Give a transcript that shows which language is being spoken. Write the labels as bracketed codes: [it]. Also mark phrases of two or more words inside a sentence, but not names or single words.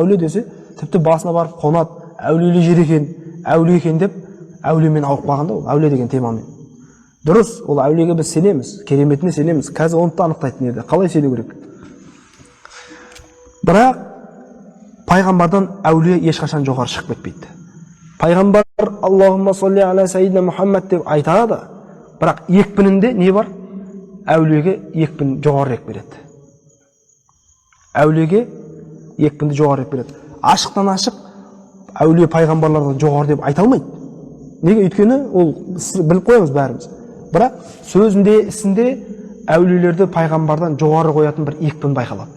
[kk] Әулие десе, тіпті басына барып қонады, әулиелі жер екен, әулие екен деп, әулиемен ауырып қалған да ол, әулие деген темамен. Дұрыс, ол әулиеге біз сенеміз, кереметіне сенеміз. Қазір оны да анықтайтын еді. Қалай сену керек? Бірақ пайғамбардан әулие ешқашан жоғары шығып кетпейді. Пайғамбар [ar] اللهم صل على سيدنا محمد [kk] деп айтады, бірақ екпінінде не бар? Әулиеге екпін жоғарырақ береді. Әулиеге екпінді жоғарырақ береді. Ашықтан ашық әулие пайғамбарлардан жоғары деп айта алмайды. Неге? Өйткені ол біліп қоямыз бәріміз. Бірақ сөзінде, ісінде әулиелерді пайғамбардан жоғары қоятын бір екпін байқалады.